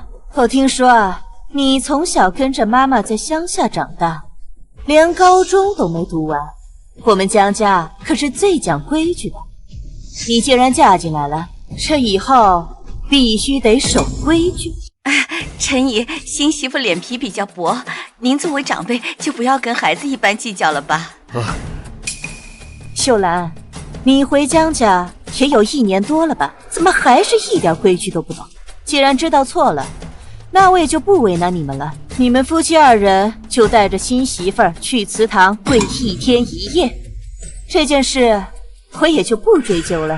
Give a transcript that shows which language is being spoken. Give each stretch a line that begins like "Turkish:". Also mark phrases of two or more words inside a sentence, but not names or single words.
Chinese: 我聽說啊，你從小跟着媽媽在鄉下長大，連高中都沒讀完。我們江家可是最講規矩的，你既然嫁進來了，這以後必須得守規矩。陳姨，新媳婦臉皮比較薄，您作為長輩就不要跟孩子一般計較了吧。秀蘭，你回江家也有1年多了吧？怎麼還是一點規矩都不懂？既然知道錯了，那我也就不為難你們了。你们夫妻二人就带着新媳妇儿去祠堂跪1天1夜，这件事我也就不追究了。